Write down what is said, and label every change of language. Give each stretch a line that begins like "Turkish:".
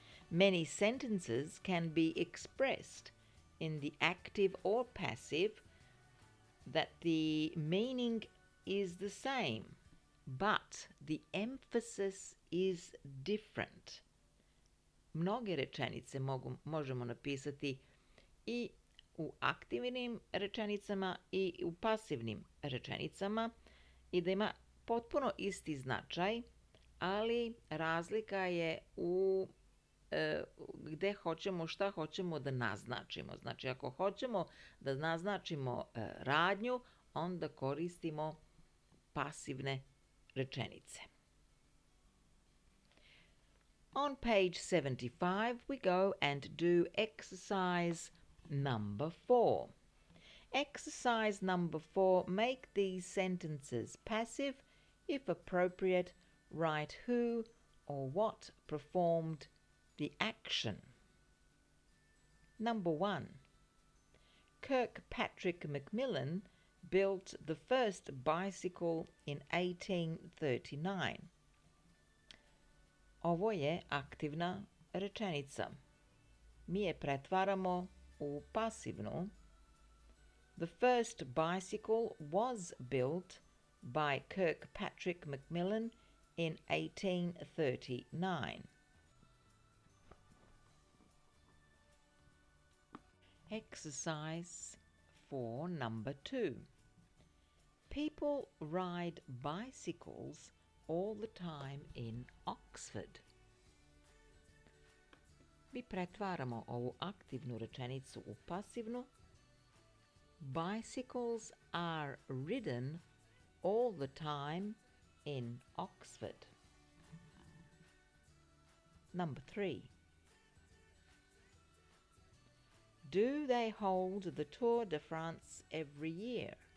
English: Many sentences can be expressed in the active or passive that the meaning is the same, but the emphasis is different.
Serbian: Mnoge rečenice možemo napisati i u aktivnim rečenicama i u pasivnim rečenicama i da ima potpuno isti značaj, ali razlika je u gde hoćemo, šta hoćemo da naznačimo. Znači, ako hoćemo da naznačimo radnju, onda koristimo pasivne rečenice.
English: On page 75, we go and do exercise number 4. Exercise number 4, make these sentences passive. If appropriate, write who or what performed the action. Number 1. Kirkpatrick Macmillan built the first bicycle in 1839.
Serbian: Ovo je aktivna rečenica. Mi je pretvaramo u pasivnu.
English: The first bicycle was built by Kirkpatrick Macmillan in 1839. Exercise for number 2. People ride bicycles all the time in Oxford.
Serbian: Mi pretvaramo ovu aktivnu rečenicu u pasivnu.
English: Bicycles are ridden all the time in Oxford. Number 3. Do they hold the Tour de France every year?